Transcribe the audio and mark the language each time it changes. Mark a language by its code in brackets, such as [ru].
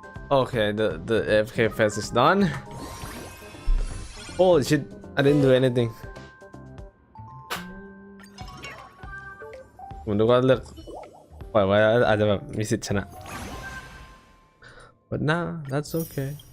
[en] Okay, the AFK phase is done. Holy shit, I didn't do anything. [th] ผมนึกว่าเลือกปล่อยไว้แล้วอาจจะแบบมีสิทธิ์ชนะ [en] But nah, that's okay.